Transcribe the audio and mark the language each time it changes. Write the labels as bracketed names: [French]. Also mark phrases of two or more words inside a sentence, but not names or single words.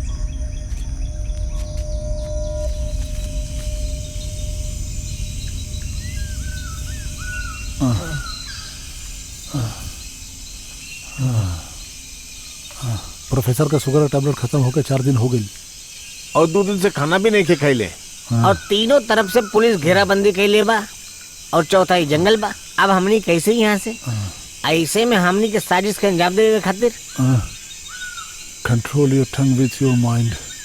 [Bhojpuri] प्रोफेसर का शुगर का टैबलेट खत्म होकर 4 दिन हो गई और 2 दिन से खाना भी नहीं खे खैले। और तीनों तरफ से पुलिस घेराबंदी कैले बा। और चौथा ही जंगल बा। अब हमनी कैसे यहाँ से ऐसे में हमनी के साजिश के अंजाम देवे खातिर [English] control your tongue with your mind.